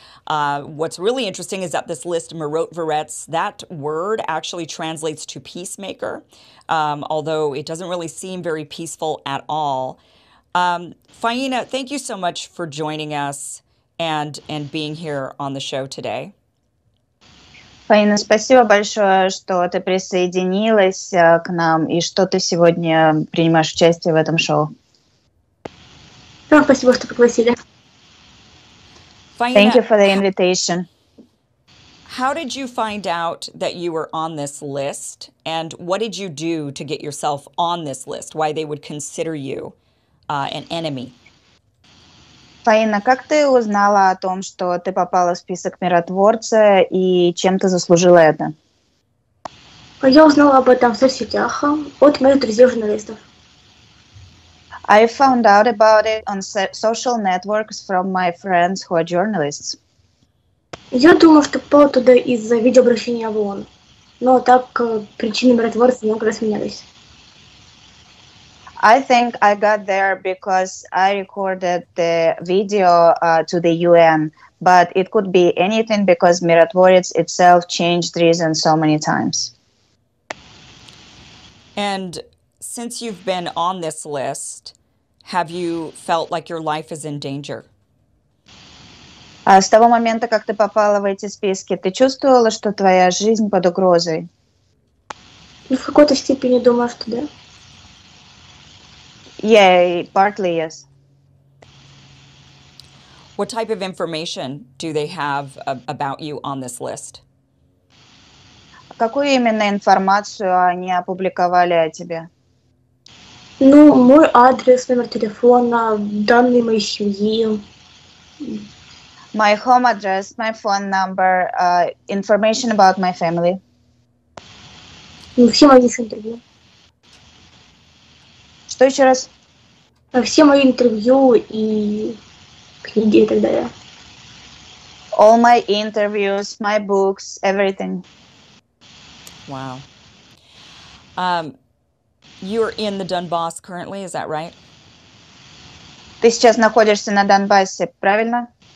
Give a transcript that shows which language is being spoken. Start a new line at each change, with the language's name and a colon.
English: What's really interesting is that this list, Wmcjltv, that word actually translates to peacemaker, although it doesn't really seem very peaceful at all. Faina, thank you so much for joining us and being here on the show today.
Russian: Фаина, спасибо большое, что ты присоединилась к нам и что ты сегодня принимаешь участие в этом шоу. Да, спасибо, что пригласили.
English: Faina, Thank you for the invitation. How did you find out that you were on this list, and what did you do to get yourself on this list? Why they would consider you an enemy?
Russian: Фаина, как ты узнала о том, что ты попала в список миротворца и чем ты заслужила это? Я узнала об этом в соцсетях от моих друзей-журналистов.
English: I found out about it on social networks from my friends who are journalists.
Russian: Я думаю, что попала туда из-за видеообращения в ООН. Но так причины миротворца много раз менялись.
English: I think I got there because I recorded the video to the UN, but it could be anything because Mirotvorets itself changed reasons so many times. And since you've been on this list, have you felt like your life is in danger?
Russian: С того момента, как ты попала в эти списки, ты чувствовала, что твоя жизнь под угрозой? В какой-то степени думаю, что да.
English: Yeah, partly yes. What type of information do they have about you on this list?
Russian: Какую именно информацию они опубликовали о тебе? Ну, мой адрес, номер телефона, данные моей семьи.
English: My home address, my phone number, information about my family.
Russian: Все мои интервью. Что еще раз? Все мои интервью и книги и так далее.
English: All my interviews, my books, everything. Wow. You're in the Donbass currently, is that right?
Russian: Ты сейчас находишься на Донбассе, правильно?